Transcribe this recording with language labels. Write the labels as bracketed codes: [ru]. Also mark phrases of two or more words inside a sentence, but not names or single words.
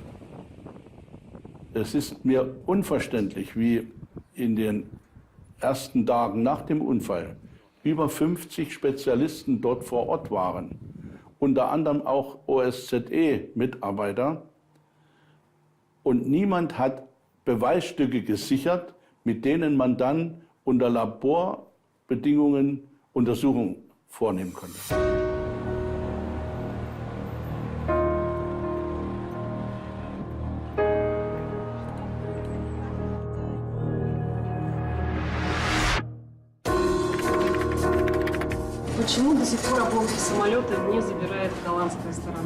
[de] Es ist mir unverständlich, wie in den ersten Tagen nach dem Unfall über 50 Spezialisten dort vor Ort waren. Unter anderem auch OSZE-Mitarbeiter. Und niemand hat Beweisstücke gesichert, mit denen man dann unter Laborbedingungen Untersuchungen vornehmen konnte. [ru] Почему до сих пор обломки самолета не забирает голландская сторона?